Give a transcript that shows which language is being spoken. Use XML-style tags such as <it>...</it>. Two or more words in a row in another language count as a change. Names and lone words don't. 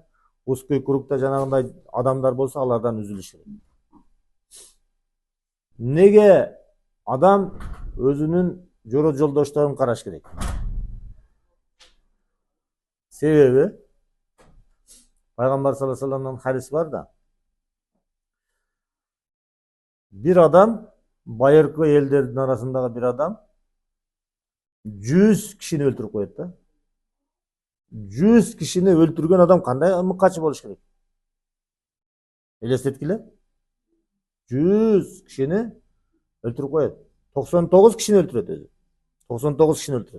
<ru>Узкий кругда</ru> <ky>жанагындай адамдар болсо, алардан үзүлүш керек. Неге адам өзүнүн жолдошторун караш керек? Себеби Пайгамбар саллаллаху алейхи вассаламдын хадиси бар да. Бир адам, байыркы элдердин арасындагы бир адам 100 кишини өлтүрүп коет да. 100 кишини өлтүргөн адам кандай мыкачы болуш керек? Элестеткиле. 100 кишини өлтүрүп коет. 99 кишини өлтүрөт өзү. 99 кишини өлтүрөт.</ky>